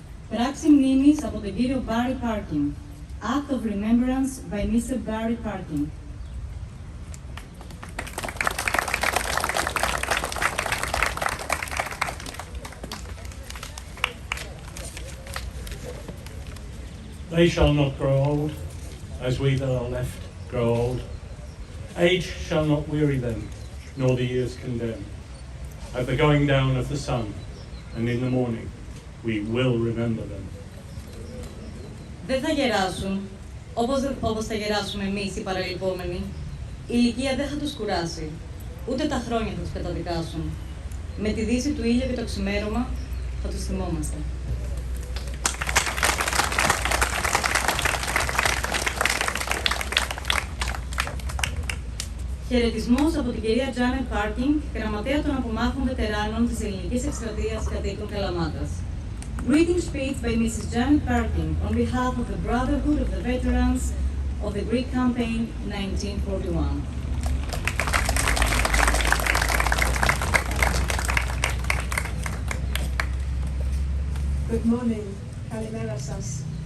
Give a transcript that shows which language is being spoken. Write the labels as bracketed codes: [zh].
[el] Πράξη μνήμης από τον κύριο Barry Parkin. [en] Act of Remembrance by Mr. Barry Parkin. They shall not grow old, as we that are left grow old. Age shall not weary them, nor the years condemn. At the going down of the sun, and in the morning, we will remember them. [el] δεν θα γεράσουν όπως θα γεράσουμε εμείς οι παραλυπόμενοι. Η ηλικία δεν θα τους κουράσει, ούτε τα χρόνια θα τους καταδικάσουν. Με τη δύση του ήλιου και το ξημέρωμα θα τους θυμόμαστε. Χαιρετισμός από την κυρία Janet Parking, γραμματέα των απομάχων βετεράνων της ελληνικής εκστρατείας κατοίκων Καλαμάτας. [en] Greeting speech by Mrs. Janet Parking on behalf of the Brotherhood of the Veterans of the Greek Campaign 1941. Good morning, [el] Kalimera-sas.